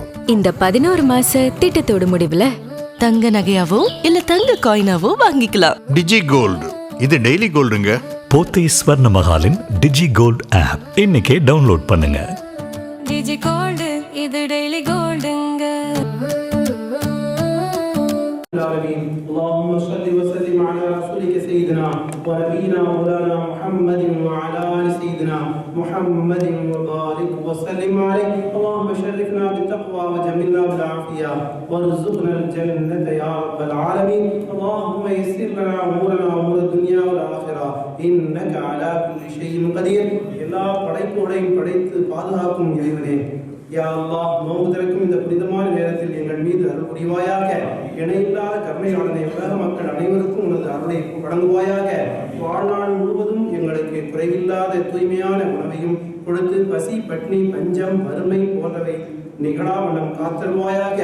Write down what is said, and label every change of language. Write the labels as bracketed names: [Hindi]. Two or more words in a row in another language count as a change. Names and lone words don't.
[Tamil] இந்த 11 மாச திட்டத்தோட முடிவுல தங்க நகையாவோ இல்ல தங்க காயினாவோ வாங்கிக்கலாம். டிஜி கோல்டு இது [English] daily goldங்க. [Tamil] போத்தி ஸ்வர்ண மகாலின் டிஜி கோல்ட் ஆப் இன்னைக்கே டவுன்லோட் பண்ணுங்க. டிஜி கோல்டு இது [English] daily goldங்க. [Arabic] اللهم صل وسلم على رسولك سيدنا ونبينا مولانا محمد وعلى ال سيدنا محمد وبارك وسلم عليه. اللهم شرفنا بالتقوى وجملنا بالعافيه وارزقنا الجنه يا رب العالمين. اللهم يسر لنا امورنا امور الدنيا والاخره انك على كل شيء قدير. [Tamil] எல்லா படைப்புகளையும் படைத்து பாதுகாக்கும் இறைவனே, [Arabic] يا الله, [Tamil] நோன்பு திறக்கும் இந்த புனிதமான நேரத்தில் எங்கள் மீது அருள் புரிவாயாக. இணையில்லாத கருணையாளனை உலக மக்கள் அனைவருக்கும் உனது அருளை வழங்குவாயாக. வாழ்நாள் முழுவதும் எங்களுக்கு குறைவில்லாத தூய்மையான உணவையும் கொடுத்து பசி பட்னி பஞ்சம் வறுமை போன்றவை நிகழாவண்ணம் காத்தல்வாயாக.